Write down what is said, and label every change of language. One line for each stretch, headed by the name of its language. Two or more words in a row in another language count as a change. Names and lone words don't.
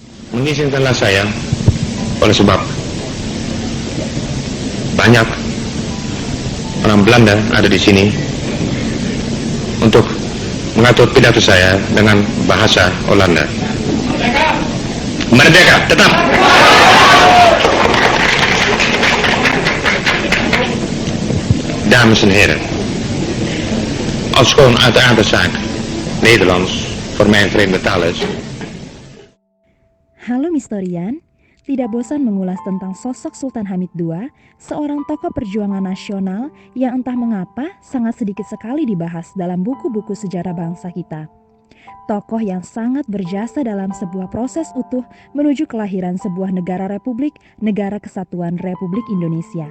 Indonesian: mengizinkanlah saya, oleh sebab banyak orang Belanda ada di sini, untuk mengatur pidato saya dengan bahasa Holanda. Merdeka, tetap.
Dutch: Dames en heren, als gewoon uit de aard de zaak Nederlands voor mij een vreemde taal is.
Indonesian: Halo Mistorian, tidak bosan mengulas tentang sosok Sultan Hamid II, seorang tokoh perjuangan nasional yang entah mengapa sangat sedikit sekali dibahas dalam buku-buku sejarah bangsa kita. Tokoh yang sangat berjasa dalam sebuah proses utuh menuju kelahiran sebuah negara republik, Negara Kesatuan Republik Indonesia.